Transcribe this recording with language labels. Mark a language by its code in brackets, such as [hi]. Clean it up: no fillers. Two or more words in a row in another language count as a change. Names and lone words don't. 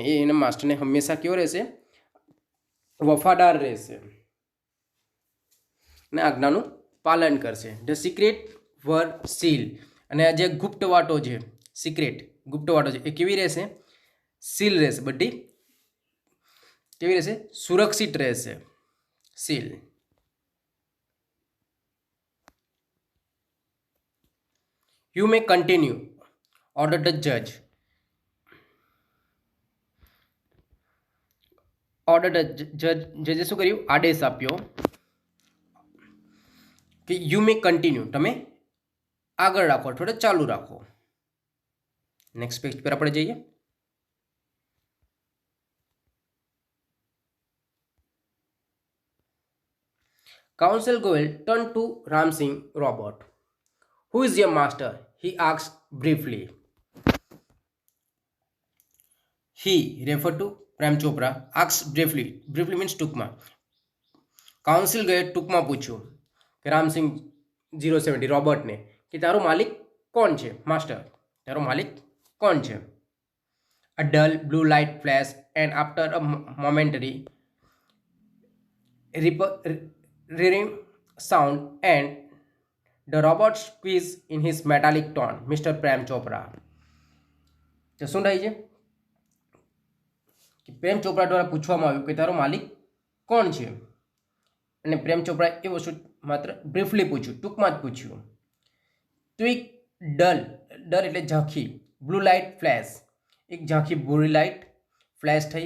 [gu] એ એના માસ્ટરને હંમેશા કેવો રહેશે? વફાદાર રહેશે અને આજ્ઞાનું પાલન કરશે. [en] the secret were seal. [gu] અને આ જે ગુપ્ત વાતો છે, સિક્રેટ ગુપ્ત વાતો છે, એ કેવી રહેશે? સીલ રહેશે. બધી કેવી રહેશે? સુરક્ષિત રહેશે. સીલ. [en] You may continue, ordered the judge. [gu] જજે શું કર્યું? આદેશ આપ્યો કે [en] you may continue, [gu] તમે આગળ રાખો, થોડા ચાલુ રાખો. [en] next page [gu] પર આપણે જઈએ. [en] Counsel Goel turned to Ramsing robot. Who is your master? He asked briefly. He referred to પ્રેમ ચોપરા. asked briefly. Briefly means ટૂંકમાં. [gu] કાઉન્સિલ ગયે ટૂંકમાં પૂછ્યું કે રામસિંગ 070 રોબોટને કે તારો માલિક કોણ છે? માસ્ટર, તારો માલિક કોણ છે? [en] A dull blue light flashed and after a momentary rearing sound and the robot squeezed in his metallic tone, Mr. Prem Chopra. [gu] તો શું થાય છે કે પ્રેમ ચોપરા દ્વારા પૂછવામાં આવ્યું કે તારો માલિક કોણ છે? અને પ્રેમ ચોપરાએ એ વસ્તુ માત્ર બ્રીફલી પૂછ્યું, ટૂંકમાં જ પૂછ્યું. તો એક ડલ એટલે ઝાંખી, [en] blue light flash, [gu] એક ઝાંખી ભૂરી લાઇટ ફ્લેશ થઈ.